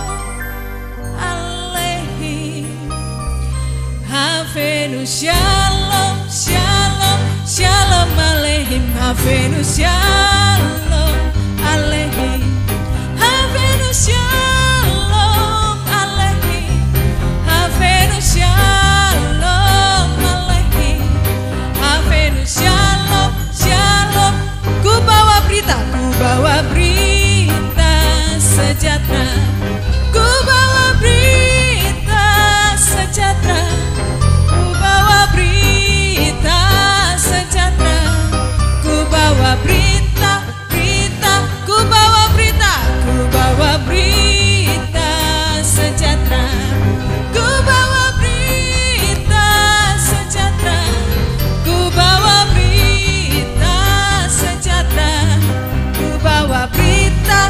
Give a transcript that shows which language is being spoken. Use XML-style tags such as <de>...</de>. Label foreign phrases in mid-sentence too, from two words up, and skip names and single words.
<he>עליכם הבאנו שלום שלום שלום עליכם הבאנו שלום עליכם הבאנו שלום עליכם הבאנו שלום עליכם הבאנו שלום שלום.</he> <id>Ku bawa berita sejahtera, ku bawa berita sejahtera, ku bawa berita sejahtera, ku bawa berita, ku bawa berita, ku bawa berita sejahtera, ku bawa berita sejahtera, ku bawa berita sejahtera, ku bawa berita.</id>